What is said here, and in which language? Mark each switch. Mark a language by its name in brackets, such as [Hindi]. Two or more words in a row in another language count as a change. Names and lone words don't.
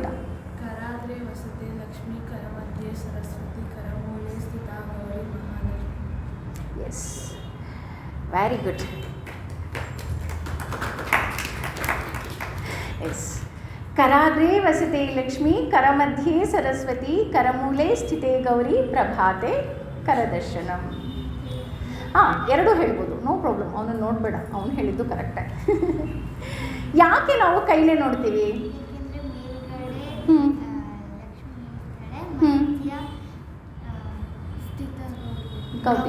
[Sanskrit] ಕರಾದ್ರೆ ವಸತೆ ಲಕ್ಷ್ಮೀ, ಕರ ಮಧ್ಯೆ ಸರಸ್ವತಿ, ಕರ ಮೂಲೆ ಸ್ಥಿತ ಗೌರಿ ಮಹಾಲಕ್ಷ್ಮಿ. [English] Yes, very good. [Sanskrit] ಎಸ್, ಕರಾಗ್ರೆ ವಸತೆ ಲಕ್ಷ್ಮೀ, ಕರ ಮಧ್ಯೆ ಸರಸ್ವತಿ, ಕರಮೂಲೆ ಸ್ಥಿತೆ ಗೌರಿ, ಪ್ರಭಾತೆ ಕರದರ್ಶನಂ. [Kannada] ಹಾಂ, ಎರಡೂ ಹೇಳ್ಬೋದು, [English] no problem. [Kannada] ಅವನು ನೋಡಬೇಡ, ಅವನು ಹೇಳಿದ್ದು ಕರೆಕ್ಟೇ. ಯಾಕೆ ನಾವು ಕೈಲೇ ನೋಡ್ತೀವಿ? ಯಾಕೆಂದರೆ ಮೇಲ್ಗಡೆ ಹ್ಞೂ ಲಕ್ಷ್ಮಿ ಇರ್ತಾಳೆ, ಮಧ್ಯ ಸ್ಥಿತ ಗೌರಿ